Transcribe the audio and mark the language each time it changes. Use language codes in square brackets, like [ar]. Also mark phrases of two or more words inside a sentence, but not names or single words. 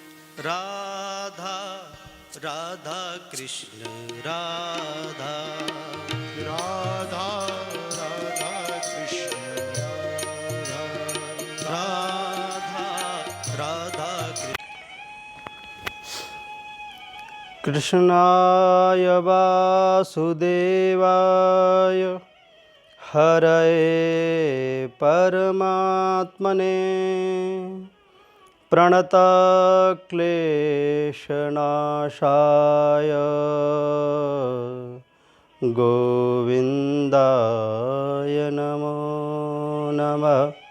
[sa] राधा राधा कृष्ण राधा राधा राधा कृष्ण राधा राधा राधा कृष्णाय वासुदेवाय हरये परमात्मने प्रणतक्लेशनाशाय गोविन्दाय नमो नमः।